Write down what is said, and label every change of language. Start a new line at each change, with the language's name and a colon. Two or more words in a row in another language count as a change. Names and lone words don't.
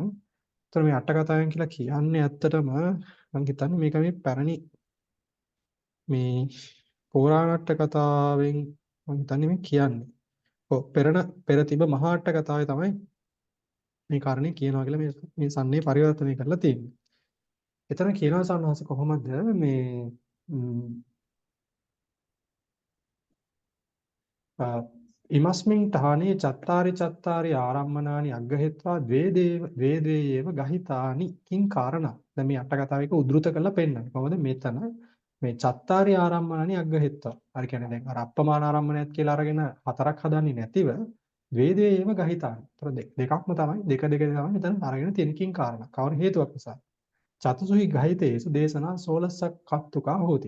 Sinhala: එතකොට මේ අට කතාවෙන් කියලා කියන්නේ ඇත්තටම මම හිතන්නේ මේක මේ පැරණි මේ පෞරාණට්ට කතාවෙන් මම හිතන්නේ මේ කියන්නේ. ඔව් පෙර තිබ මහා අට කතාවේ තමයි මේ කාරණේ කියනවා කියලා මේ සම්නේ පරිවර්තනය කරලා තියෙනවා. එතන කියනවා සන්නහස කොහොමද මේ
Pali: ඉමස්මින් ඨානේ චත්තාරි ආරම්මනානි අග්ගහෙත්වා ද්වේ ගහිතානි කිං කාරණා.
Sinhala: දැන් මේ අට කතාවේක උද්දෘත කරලා පෙන්නන්නේ. කොහොමද මෙතන මේ
Pali: චත්තාරි ආරම්මනානි අග්ගහෙත්වා.
Sinhala: හරි කියන්නේ දැන් අර අප්පමාන ආරම්මණයත් කියලා අරගෙන හතරක් හදන්නේ නැතිව
Pali: ද්වේ ගහිතානි.
Sinhala: ඒතර දෙකක්ම තමයි දෙක තමයි මෙතන අරගෙන තියෙනකින් කාරණා. කවර හේතුවක් නිසා.
Pali: චතුසුහි ගහිතේසු දේශනා 16ක් කත්තුකා හෝති.